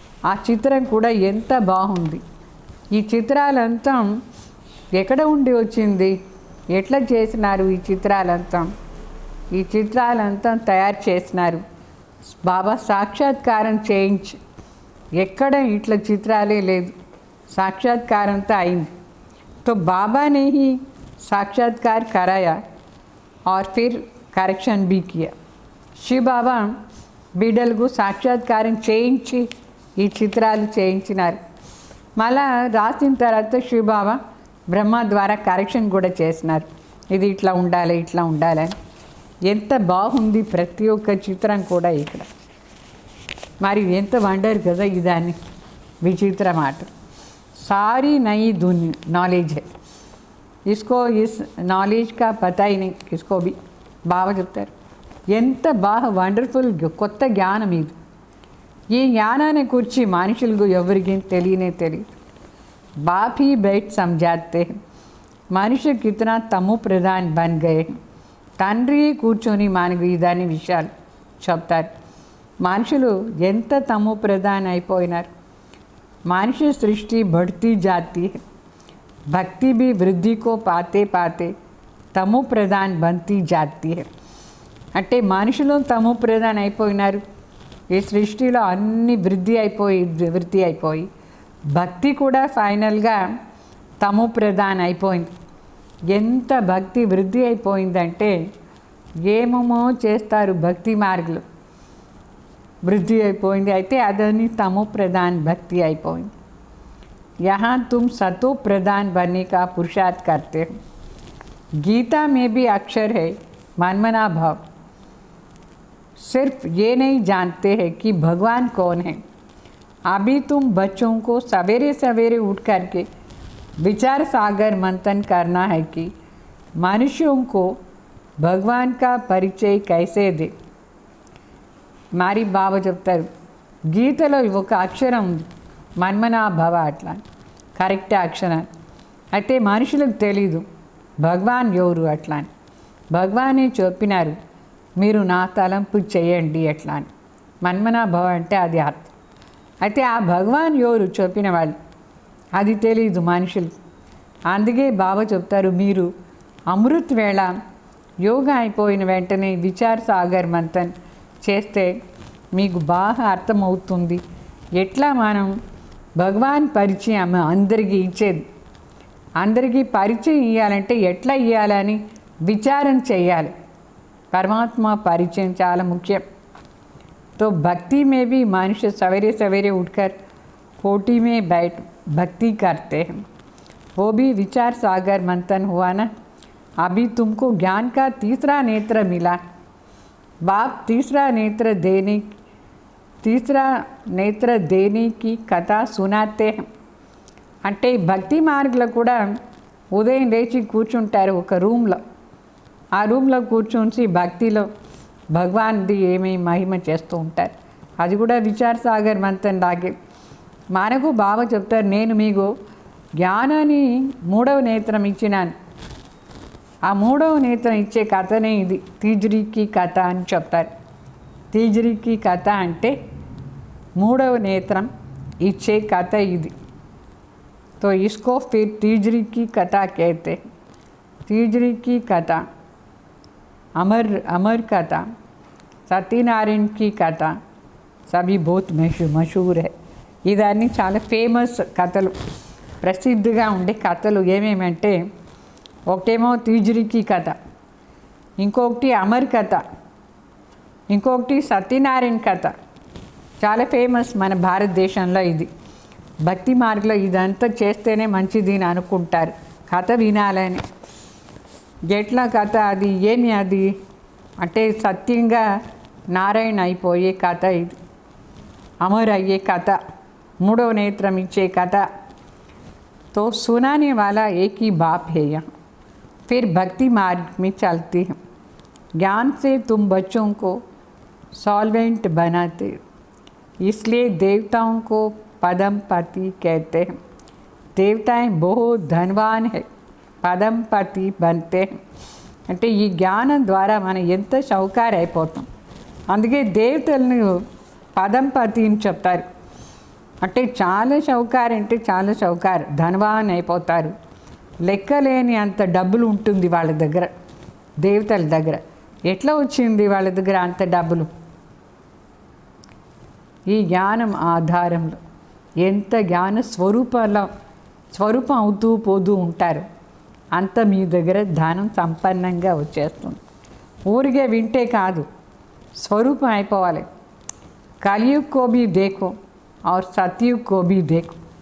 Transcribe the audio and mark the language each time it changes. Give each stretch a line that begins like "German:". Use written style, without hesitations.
Telugu: ఆ చిత్రం కూడా ఎంత బాగుంది. ఈ చిత్రాలంతా ఎక్కడ ఉండి వచ్చింది, ఎట్లా చేసినారు ఈ చిత్రాలంతా? ఈ చిత్రాలంతా తయారు చేసినారు బాబా సాక్షాత్కారం చేయించి. ఎక్కడ ఇట్లా చిత్రాలే లేదు, సాక్షాత్కారంతో అయింది.
Hindi: तो बाबा ने ही साक्षात्कार कराया और फिर करेक्शन भी किया.
Telugu: शिव बाबा బిడ్డలకు సాక్షాత్కారం చేయించి ఈ చిత్రాలు చేయించినారు. మళ్ళా రాసిన తర్వాత శివబాబా బ్రహ్మ ద్వారా కరెక్షన్ కూడా చేసినారు. ఇది ఇట్లా ఉండాలి, ఇట్లా ఉండాలని. ఎంత బాగుంది ప్రతి ఒక్క చిత్రం కూడా ఇక్కడ. మరి ఎంత వండర్ కదా ఇదాన్ని. విచిత్ర మాట.
Hindi: सारी नई नॉलेज है. इसको इस नॉलेज का पता ही नहीं किसको भी.
Telugu: బాబా చెప్తారు ఎంత బాగా వండర్ఫుల్ కొత్త జ్ఞానం ఇది. ఈ జ్ఞానాన్ని గురించి మనుషులకు ఎవరికి తెలియదు.
Hindi: बाप ही बैठ समझाते हैं
Telugu: మనిషి
Hindi: कितना తము ప్రధాన్ బన్ గయే
Telugu: తండ్రి కూర్చొని మనకు ఇదాని విషయాలు చెప్తారు. మనుషులు ఎంత తము ప్రధాన్ అయిపోయినారు.
Hindi: మనిషి సృష్టి बढ़ती जाती है, भक्ति भी वृद्धि को पाते पाते తము ప్రధాన్ बनती जाती है.
Telugu: అంటే మనుషులు తము ప్రధాన్ అయిపోయినారు. ఈ సృష్టిలో అన్ని వృద్ధి అయిపోయి భక్తి కూడా ఫైనల్గా తము ప్రధాన్ అయిపోయింది. ఎంత భక్తి వృద్ధి అయిపోయిందంటే ఏమేమో చేస్తారు భక్తి మార్గంలో వృద్ధి అయిపోయింది. అయితే అదని తము ప్రధాన్ భక్తి అయిపోయింది.
Hindi: यहाँ तुम सतो प्रधान बनने का पुरुषार्थ करते हो. गीता में भी अक्षर है मनमना भाव. सिर्फ ये नहीं जानते हैं कि भगवान कौन है. अभी तुम बच्चों को सवेरे सवेरे उठ करके विचार सागर मंथन करना है कि मनुष्यों को भगवान का परिचय कैसे दे.
Telugu: मारी बाबा చెప్తారు గీతలో ఒక అక్షరం ఉంది మన్మనా భవ అట్లా కరెక్ట్ అక్షరం. అయితే మనుషులకు తెలీదు భగవాన్ ఎవరు అట్లా అని. భగవానే చెప్పినారు మీరు నా తలంపు చేయండి అట్లా అని. మన్మనా భవ అంటే అది అర్థం. అయితే ఆ భగవాన్ ఎవరు చెప్పిన వాళ్ళు అది తెలీదు మనుషులు. అందుకే బాబా చెప్తారు మీరు అమృత్ వేళ యోగా అయిపోయిన వెంటనే విచార్ సాగర్ మంథన్ చేస్తే మీకు బాగా అర్థమవుతుంది ఎట్లా మనం భగవాన్ పరిచయం అందరికీ ఇచ్చేది. అందరికీ పరిచయం ఇవ్వాలంటే ఎట్లా ఇవ్వాలని విచారం చేయాలి. పరమాత్మ పరిచయం చాలా ముఖ్యం.
Hindi: तो भक्ति में भी मनुष्य सवेरे सवेरे उठकर कोटि में बैठ भक्ति करते हैं. वो भी विचार सागर मंथन हुआ ना. अभी तुमको ज्ञान का तीसरा नेत्र मिला. बाप तीसरा नेत्र देने की कथा सुनाते हैं.
Telugu: అంటే భక్తి మార్గంలో కూడా ఉదయం లేచి కూర్చుంటారు ఒక రూమ్లో. ఆ రూమ్లో కూర్చుని భక్తిలో భగవాన్ది ఏమేమి మహిమ చేస్తూ ఉంటారు. అది కూడా విచార్ సాగర్ మంథన్ లాగే. మనకు బాబా చెప్తారు నేను మీకు జ్ఞానాన్ని 3వ నేత్రం ఇచ్చినాను. ఆ 3వ నేత్రం ఇచ్చే కథనే ఇది తీజరీకి కథ అని చెప్తారు. తీజరీకి కథ అంటే 3వ నేత్రం ఇచ్చే కథ ఇది.
Hindi: तो इसको फिर तीजरी की कथा कहते. तीजरी की कथा अमर कथा सत्यनारायण की कथा सभी बहुत मशहूर है.
Telugu: ఇదన్నీ చాలా ఫేమస్ కథలు ప్రసిద్ధిగా ఉండే కథలు ఏమేమంటే ఒకటేమో తీజరీకి కథ, ఇంకొకటి అమర్ కథ, ఇంకొకటి సత్యనారాయణ కథ. చాలా ఫేమస్ మన భారతదేశంలో. ఇది భక్తి మార్గంలో ఇదంతా చేస్తేనే మంచిది అని అనుకుంటారు కథ వినాలని. ఎట్లా కథ అది ఏమి అది అంటే సత్యంగా నారాయణ అయిపోయే కథ ఇది. అమర్ అయ్యే కథ, 3వ నేత్రం ఇచ్చే కథ.
Hindi: तो सुनाने वाला एक ही बाप है यहाँ. फिर भक्ति मार्ग में चलती है. ज्ञान से तुम बच्चों को सॉल्वेंट बनाते, इसलिए देवताओं को पदम पति कहते हैं. देवताएं बहुत धनवान है, पदम पति बनते हैं.
Telugu: అంటే ఈ జ్ఞానం ద్వారా మనం ఎంత షౌకార్ అయిపోతాం. అందుకే దేవతలను పదం పతి అని చెప్తారు. అంటే చాలా షౌకార్ అంటే చాలా షౌకార్, ధనవాన్ అయిపోతారు. లెక్కలేని అంత డబ్బులు ఉంటుంది వాళ్ళ దగ్గర, దేవతల దగ్గర. ఎట్లా వచ్చింది వాళ్ళ దగ్గర అంత డబ్బులు? ఈ జ్ఞానం ఆధారంలో ఎంత జ్ఞాన స్వరూపం అవుతూ పోతూ ఉంటారు అంత మీ దగ్గర ధనం సంపన్నంగా వచ్చేస్తుంది. ఊరికే వింటే కాదు, స్వరూపం అయిపోవాలి.
Hindi: कलयुग को भी देखो और सतयुग को भी देखो.